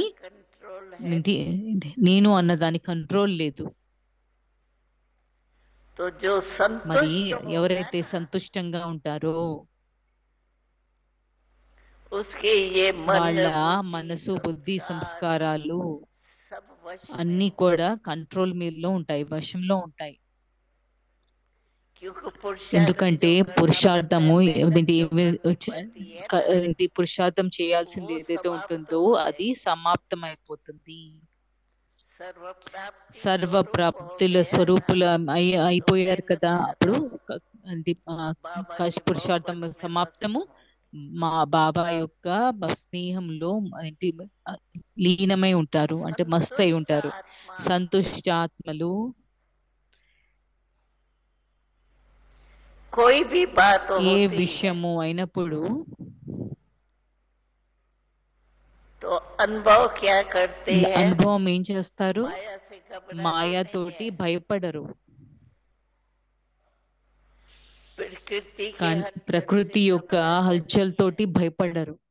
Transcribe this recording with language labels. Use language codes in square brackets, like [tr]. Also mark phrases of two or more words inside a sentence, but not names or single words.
[hi] का कंट्रोल है [te] ఇది [hi] नहीं। [te] నేను అన్న దాని కంట్రోల్ లేదు. [hi] तो जो [te] మరి [hi] संतुष्ट होगा [te] ఎవరైతే [hi] ना, [te] సంతుష్టంగా ఉంటారో [hi] उसके ये मन [te] వాళ్ళ [hi] बुद्धि [te] మనసు, బుద్ధి, [hi] संस्कार [te] సంస్కారాలు [hi] सब वश में [te] అన్నీ [hi] हो। [te] కూడా కంట్రోల్ మీదలో ఉంటాయి, వశంలో ఉంటాయి. [hi] क्योंकि पुरुषार्थ [te] ఎందుకంటే [hi] जो करना पड़ता है, [te] పురుషార్థము [hi] मेहनत [te] ఏంటి, [hi] जो करनी पड़ती है ना, [te] పురుషార్థం చేయాల్సింది [hi] वो [te] ఏదైతే [hi] समाप्त [te] ఉంటుందో [hi] हो [te] అది [hi] जाएगी। [te] సమాప్తమైపోతుంది. [hi] सर्व प्राप्ति [te] సర్వ [hi] स्वरूप हो [te] ప్రాప్తుల [hi] गया ना, [te] స్వరూపులు [hi] तो [te] అయిపోయారు [hi] मेहनत [te] కదా. అప్పుడు [hi] खत्म। [te] అది [hi] बाबा की [te] పురుషార్థం [hi] मोहब्बत में मस्त [te] సమాప్తము. [hi] हो। [te] మా బాబా యొక్క స్నేహంలో ఏంటి లీనమై ఉంటారు, అంటే మస్త్ అయి [hi] संतुष्ट [te] ఉంటారు. [hi] आत्मा [te] సంతుష్టాత్మలు [hi] कोई भी बात [te] ఏ [hi] होती है [te] విషయము అయినప్పుడు [hi] तो अनुभव क्या करते हैं? [te] అనుభవం ఏం చేస్తారు? [hi] माया से घबराते नहीं [te] మాయతోటి [hi] है, [te] భయపడరు, [hi] प्रकृति के [te] కానీ [hi] हलचल से [te] ప్రకృతి యొక్క [hi] घबराते [te] హల్చల్ [hi] नहीं है। [te] తోటి భయపడరు.